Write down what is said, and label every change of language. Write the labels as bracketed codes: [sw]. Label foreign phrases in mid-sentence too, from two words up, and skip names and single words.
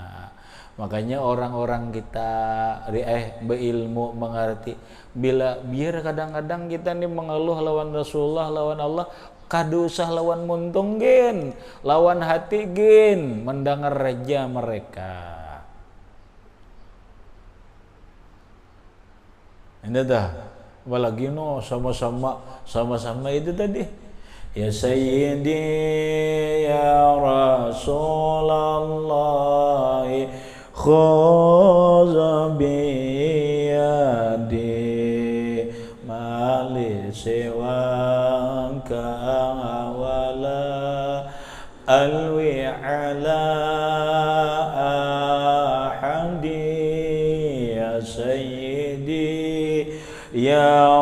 [bjn] Makanya orang-orang kita berilmu mengerti biar kadang-kadang kita nih mengeluh lawan Rasulullah, lawan Allah, kadu usah lawan muntung gen, lawan hati gen, mendengar raja mereka. Ini dah, apalagi no sama-sama itu tadi. [ar] يا سيدي يا رسول الله، خذ بيدي ما لي سواك ولا ألوي على أحد يا سيدي يا